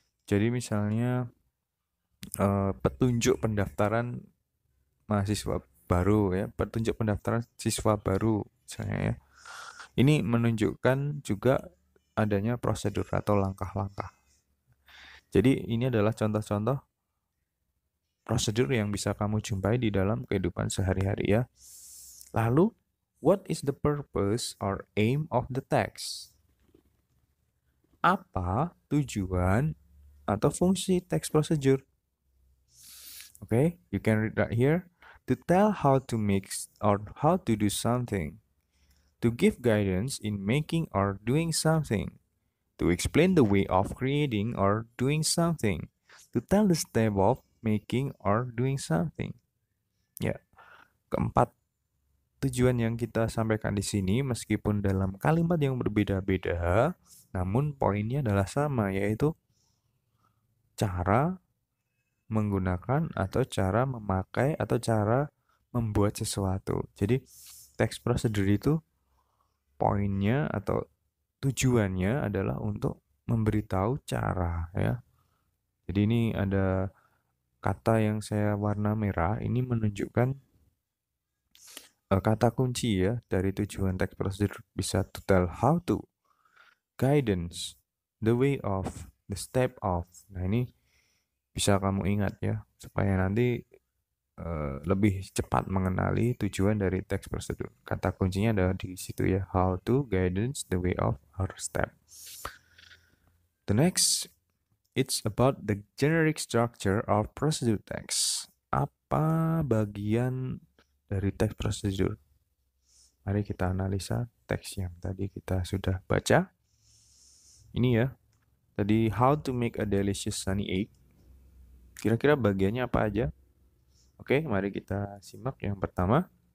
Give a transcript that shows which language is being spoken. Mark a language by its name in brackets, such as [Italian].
[Indonesian] Jadi misalnya petunjuk pendaftaran mahasiswa baru ya, petunjuk pendaftaran siswa baru misalnya ya. Ini menunjukkan juga adanya prosedur atau langkah-langkah. Jadi ini adalah contoh-contoh prosedur yang bisa kamu jumpai di dalam kehidupan sehari-hari ya. Lalu, [English] what is the purpose or aim of the text? [Indonesian] Apa tujuan atau fungsi text procedure? [English] Okay, you can read right here. To tell how to mix or how to do something. To give guidance in making or doing something. To explain the way of creating or doing something. To tell the step of making or doing something. [Indonesian] Ya, keempat tujuan yang kita sampaikan di sini meskipun dalam kalimat yang berbeda-beda, namun poinnya adalah sama, yaitu cara menggunakan atau cara memakai atau cara membuat sesuatu. Jadi teks prosedur itu poinnya atau tujuannya adalah untuk memberitahu cara ya. Jadi ini ada kata yang saya warna merah, ini menunjukkan kata kunci ya dari tujuan teks prosedur, bisa to tell how to, guidance, the way of, the step of. Nah ini bisa kamu ingat ya supaya nanti lebih cepat mengenali tujuan dari teks prosedur. Kata kuncinya ada di situ ya, how to, guidance, the way of, or step. [English] The next, it's about the generic structure of procedure text. [Indonesian] Apa bagian dari teks prosedur? Mari kita analisa teks yang tadi kita sudah baca. Ini ya, tadi [English] how to make a delicious sunny egg. [Indonesian] Kira-kira bagiannya apa aja? Oke, mari kita simak yang pertama.